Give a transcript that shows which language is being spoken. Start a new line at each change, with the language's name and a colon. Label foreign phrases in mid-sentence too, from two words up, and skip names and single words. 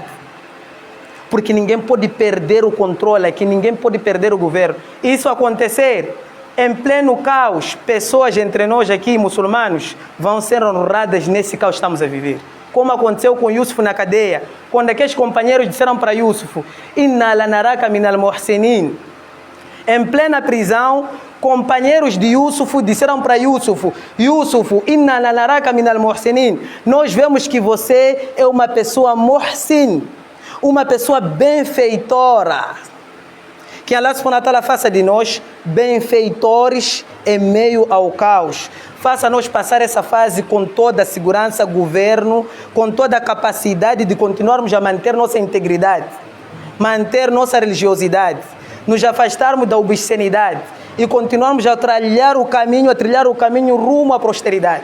Portuguese: Porque ninguém pode perder o controle aqui, ninguém pode perder o governo. Isso acontecer em pleno caos, pessoas entre nós aqui, muçulmanos, vão ser honradas nesse caos que estamos a viver. Como aconteceu com Yusuf na cadeia, quando aqueles companheiros disseram para Yusuf,
Arabic: إنا لنراك من المحسنين.
Portuguese: Em plena prisão, companheiros de Yusuf disseram para Yusuf, Yusuf,
Arabic: إنا لنراك من المحسنين.
Portuguese: Nós vemos que você é uma pessoa muhsin, uma pessoa benfeitora. Que
Arabic: الله سبحانه وتعالى
Portuguese: faça de nós benfeitores em meio ao caos. Faça-nos passar essa fase com toda a segurança, governo, com toda a capacidade de continuarmos a manter nossa integridade, manter nossa religiosidade, nos afastarmos da obscenidade e continuarmos a trilhar o caminho rumo à prosperidade.